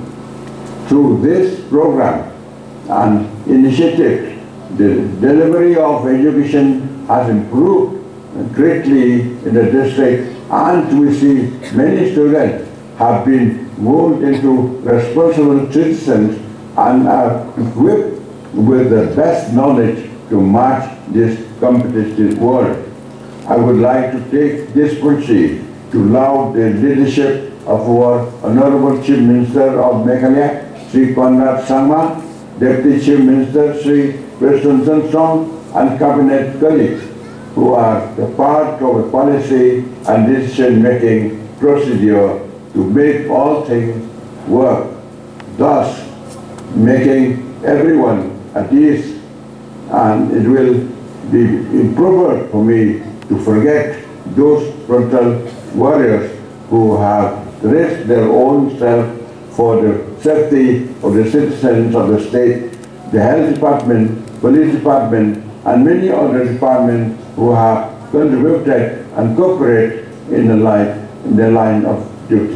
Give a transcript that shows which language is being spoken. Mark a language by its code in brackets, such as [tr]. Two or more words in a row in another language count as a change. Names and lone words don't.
[en] Through this program and initiative, the delivery of education has improved greatly in the district, and we see many students have been moved into responsible citizens and are equipped with the best knowledge to match this competitive world. I would like to take this opportunity to laud the leadership of our Honorable Chief Minister of Meghalaya, Sri Conrad Sangma, Deputy Chief Minister Sri Preston Song, and Cabinet colleagues who are the part of a policy and decision-making procedure to make all things work, thus making everyone at ease. And it will be improper for me to forget those frontal warriors who have risked their own self for the safety of the citizens of the state, the health department, police department, and many other departments who have contributed and cooperated in the line of duty.